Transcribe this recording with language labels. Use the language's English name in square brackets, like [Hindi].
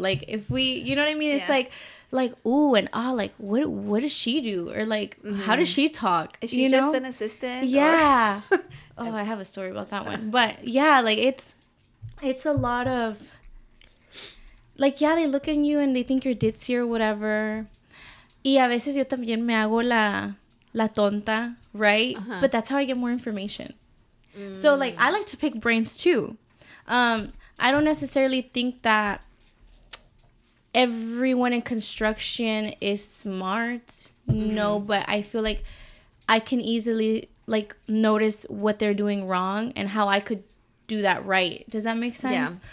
[English] Like if we, you know what I mean? It's like ooh and ah, like what does she do? Or like how does she talk? Is she just an assistant? Yeah. Oh, I have a story about that one. But yeah, like it's a lot of, like, yeah, they look at you and they think you're ditzy or whatever. [Spanish] Y a veces yo también me hago la tonta, right? [English] But that's how I get more information. So, like, I like to pick brains, too. I don't necessarily think that everyone in construction is smart. No, but I feel like I can easily, like, notice what they're doing wrong and how I could do that right. Does that make sense? Yeah.